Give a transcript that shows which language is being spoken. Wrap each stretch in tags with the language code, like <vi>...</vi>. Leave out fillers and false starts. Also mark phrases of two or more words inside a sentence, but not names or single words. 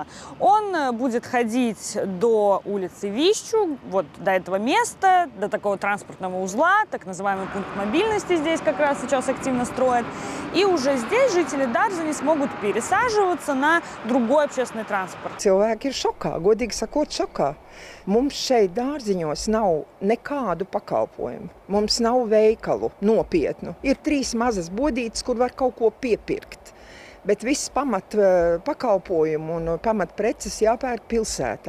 <ru>Он будет ходить до улицы Вищу, вот до этого места, до такого транспортного узла, так называемый пункт мобильности здесь как раз сейчас активно строят. И уже здесь жители Dārziņas смогут пересаживаться на другой общественный транспорт.</ru> <lv>Cilvēki ir šokā, godīgi sakot, šokā. Mums šeit Dārziņos nav nekādu pakalpojumu. Mums nav veikalu nopietnu. Ir 3 mazas bodītes, kur var kaut ko piepirkt. Bet viss pamat pakalpojumu un pamat preces jāpērk pilsētā.</lv>